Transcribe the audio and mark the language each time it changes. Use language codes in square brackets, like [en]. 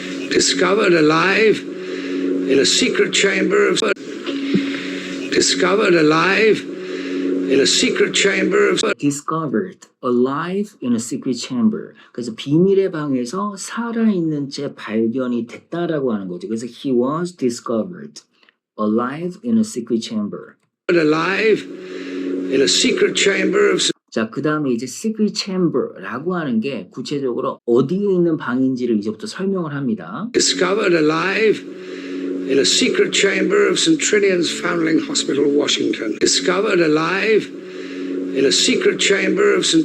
[en] Discovered alive in a secret chamber of. Discovered alive in a secret chamber of. Discovered alive in a secret chamber. [ko] 그래서 비밀의 방에서 살아있는 채 발견이 됐다라고 하는 거죠. 그래서 [en] he was discovered alive in a secret chamber. Alive in a secret chamber of. [ko] 자, 그 다음에 이제 secret chamber라고 하는 게 구체적으로 어디에 있는 방인지를 이제부터 설명을 합니다. [en] Discovered alive in a secret chamber of St. Trinian's Foundling Hospital, Washington. Discovered alive in a secret chamber of St.